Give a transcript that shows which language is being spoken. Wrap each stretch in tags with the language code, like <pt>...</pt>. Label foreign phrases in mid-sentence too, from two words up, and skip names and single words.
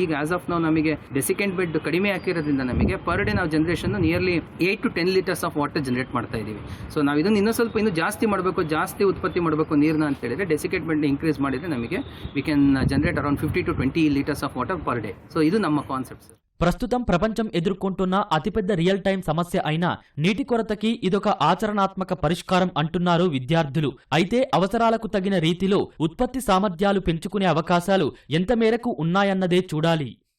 <kn>ಈಗ</kn> <en>as of</en> <kn>ನಾವು ನಮಗೆ</kn> <en>desiccant bed</en> <kn>ಕಡಿಮೆ ಹಾಕಿರೋದ್ರಿಂದ ನಮಗೆ</kn> <en>per day</en> <kn>ನಾವು</kn> <en>generation nearly 8 to 10 litres of water generate</en> <kn>ಮಾಡ್ತಾ ಇದೀವಿ. ಸೊ ನಾವು ಇದನ್ನು ಇನ್ನೂ ಜಾಸ್ತಿ ಮಾಡಬೇಕು, ಜಾಸ್ತಿ ಉತ್ಪತ್ತಿ ಮಾಡಬೇಕು ನೀರನ್ನ ಅಂತ ಹೇಳಿದ್ರೆ</kn> <en>desiccant bed increase</en> <kn>ಮಾಡಿದ್ರೆ ನಮಗೆ</kn> <en>we can generate around 50 to 20 litres of water per day.</en> <te>సో ఇది ನಮ್ಮ కాన్సెప్ట్ సార్. ప్రస్తుతం ప్రపంచం ఎదుర్కొంటున్న అతిపెద్ద</te> <en>real time</en> <te>సమస్య అయిన నీటి కొరతకి ఇదొక ఆచరణాత్మక పరిష్కారం అంటున్నారు విద్యార్థులు. అయితే అవసరాలకు తగిన రీతిలో ఉత్పత్తి సామర్థ్యాలు పెంచుకునే అవకాశాలు ఎంత మేరకు ఉన్నాయన్నదే చూడాలి.</te>